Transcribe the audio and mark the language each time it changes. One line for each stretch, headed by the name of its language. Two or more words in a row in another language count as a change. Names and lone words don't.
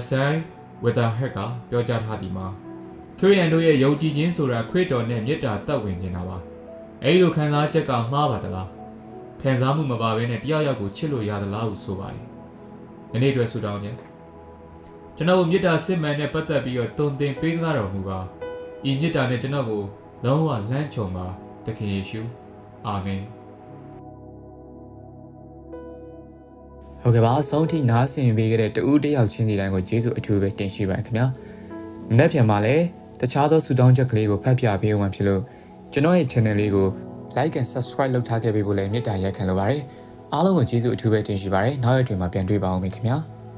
Burmese: ဆိုင်ဝီတာဟက်ကပြောကြားထားသည်မှာခရစ်ယာန်တို့ရဲ့ယုံကြည်ခြင်းဆိုတာခရစ်တော်နဲ့မေတ္တာသက်ဝင်ခြင်းတာပါအဲဒီလိုခံစားချက်ကမှားပါသလားခံစားမှုမပါဘဲနဲ့တယောက်ယောက်ကိုချစ်လို့ရသလားဟုဆိုပါတယ်ဒီနေ့အတွက်ဆုတောင်းခြင်းကျွန်တော်ကိုမေတ္တာစစ်မှန်နဲ့ပတ်သက်ပြီးတော့တုံသင်ပေးသနာတော်မူပါဤမေတ္တာနဲ့ကျွန်တော်ကိုလုံးဝလမ်းခြုံပါသခင်ယေရှုအာမင် ဟုတ်ကဲ့ပါအဆုံးထိနားဆင်ပေးခဲ့တဲ့တဦးတယောက်ချင်းစီတိုင်းကိုကျေးဇူးအထူးပဲတင်ရှိပါတယ်ခင်ဗျာမနေ့ပြန်မှာလည်းတခြားသောဆုတောင်းချက်ကလေးကိုဖတ်ပြပေးအောင်ဖြစ်လို့ကျွန်တော်ရဲ့ channel လေးကို
English: like and subscribe
Burmese: လုပ်ထားခဲ့ပေးဖို့လည်းမေတ္တာရက်ခံလိုပါတယ်အားလုံးကိုကျေးဇူးအထူးပဲတင်ရှိပါတယ်နောက်ရက်တွေမှာပြန်တွေ့ပါအောင်ခင်ဗျာ